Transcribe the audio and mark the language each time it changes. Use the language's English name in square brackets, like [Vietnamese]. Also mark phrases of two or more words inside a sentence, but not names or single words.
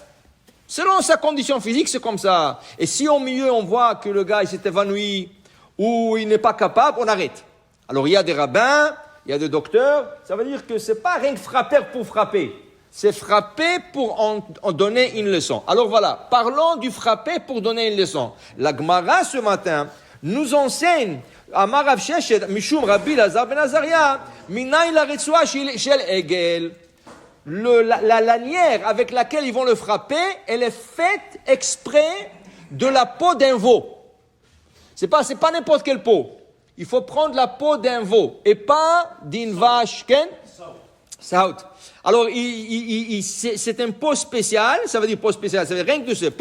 [French] Selon sa condition physique, c'est comme ça. Et si au milieu, on voit que le gars il s'est évanoui ou il n'est pas capable, on arrête. Alors, il y a des rabbins, il y a des docteurs. Ça veut dire que c'est pas rien que frapper pour frapper. C'est frapper pour en donner une leçon. Alors voilà, parlons du frapper pour donner une leçon. La Gemara, ce matin, nous enseigne [Hebrew] אמר רב ששת משום רבי אלעזר בן עזריה מניין לרצועה של עגל. [French] La lanière avec laquelle ils vont le frapper, elle est faite exprès de la peau d'un veau. C'est pas n'importe quelle peau. Il faut prendre la peau d'un veau et pas d'une vache. Saout. Alors, c'est une peau spéciale. Ça veut dire peau spéciale. Ça veut dire rien que de ça.